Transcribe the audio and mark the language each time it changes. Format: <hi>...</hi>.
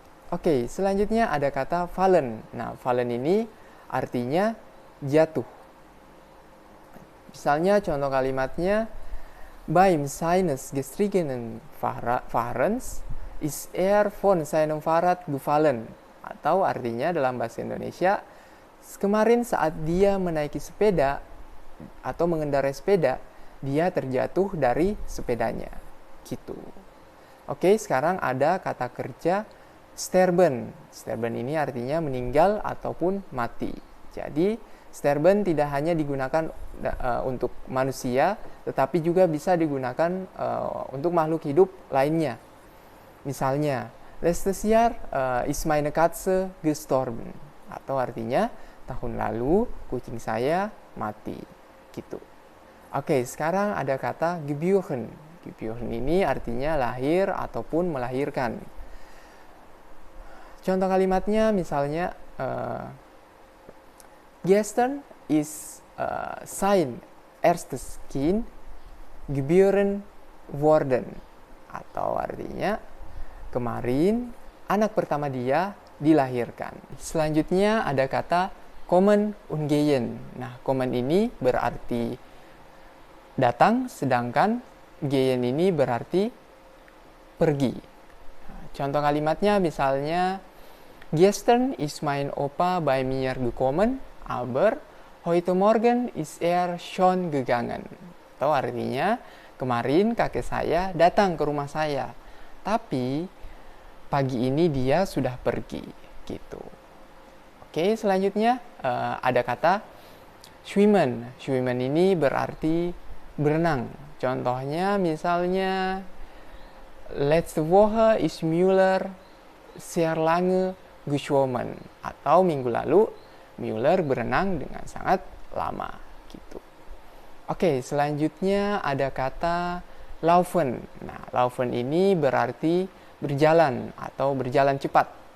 <id>Oke, selanjutnya ada kata fallen. Nah, fallen ini artinya jatuh. Misalnya contoh kalimatnya,</id> <de>beim seines gestrigen Fahrens ist von seinem Fahrrad gefallen.</de> <id>Atau artinya dalam bahasa Indonesia, kemarin saat dia menaiki sepeda atau mengendarai sepeda, dia terjatuh dari sepedanya. Gitu. Oke, sekarang ada kata kerja sterben. Sterben ini artinya meninggal ataupun mati. Jadi, sterben tidak hanya digunakan untuk manusia, tetapi juga bisa digunakan untuk makhluk hidup lainnya. Misalnya,</id> <de>letztes Jahr ist meine Katze gestorben.</de> <id>Atau artinya, tahun lalu kucing saya mati. Gitu. Oke, sekarang ada kata geboren. Geboren ini artinya lahir ataupun melahirkan. Contoh kalimatnya misalnya,</id> <de>gestern ist sein erstes Kind geboren worden.</de> <id>Atau artinya, kemarin anak pertama dia dilahirkan. Selanjutnya ada kata kommen und gehen. Nah, kommen ini berarti datang, sedangkan gehen ini berarti pergi. Contoh kalimatnya misalnya,</id> <de>gestern ist mein Opa bei mir gekommen, aber Heute Morgen ist schon gegangen.</de> <id>Atau artinya, kemarin kakek saya datang ke rumah saya, tapi pagi ini dia sudah pergi, gitu. Oke, selanjutnya ada kata schwimmen. Schwimmen ini berarti berenang. Contohnya misalnya,</id> <de>letzte Woche ist Müller sehr lange geschwommen.</de> <id>Atau minggu lalu Müller berenang dengan sangat lama, gitu. Oke, selanjutnya ada kata laufen. Nah, laufen ini berarti berjalan atau berjalan cepat.</id>